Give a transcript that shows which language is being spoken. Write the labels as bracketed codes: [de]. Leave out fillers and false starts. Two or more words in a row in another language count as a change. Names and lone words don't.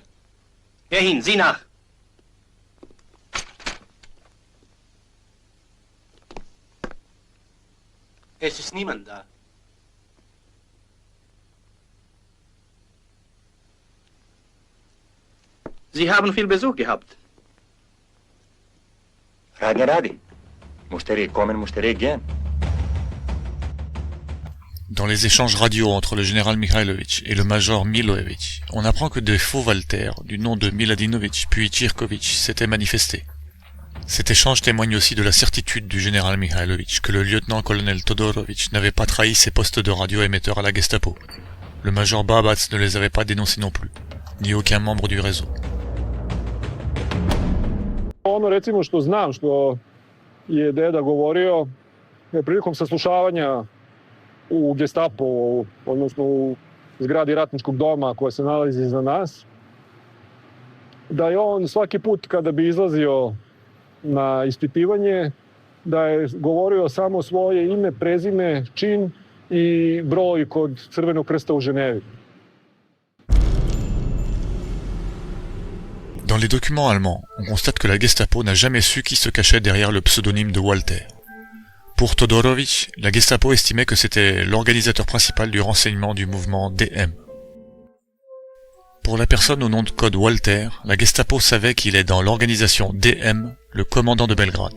[de] Geh hin, sieh nach. Es ist niemand da. Sie haben viel Besuch gehabt. [sr] Radnja radi. Musterije kommen, musterije gehen. [fr] Dans les échanges radio entre le général Mihailović et le major Milojević, on apprend que des faux Walter, du nom de Miladinović puis Ćirković, s'étaient manifestés. Cet échange témoigne aussi de la certitude du général Mihailović que le lieutenant-colonel Todorović n'avait pas trahi ses postes de radio-émetteurs à la Gestapo. Le major Babac ne les avait pas dénoncés non plus, ni aucun membre du réseau. [sr] Ono recimo što znam, što je deda govorio, je prilikom saslušavanja u Gestapu, odnosno u zgradi ratničkog doma koja se nalazi iza nas, da je on svaki put kada bi izlazio na ispitivanje, da je govorio samo svoje ime, prezime, čin i broj kod Crvenog krsta u Ženevi. [fr] Dans les documents allemands, on constate que la Gestapo n'a jamais su qui se cachait derrière le pseudonyme de Walter. Pour Todorović, la Gestapo estimait que c'était l'organisateur principal du renseignement du mouvement DM. Pour la personne au nom de code Walter, la Gestapo savait qu'il est dans l'organisation DM, le commandant de Belgrade.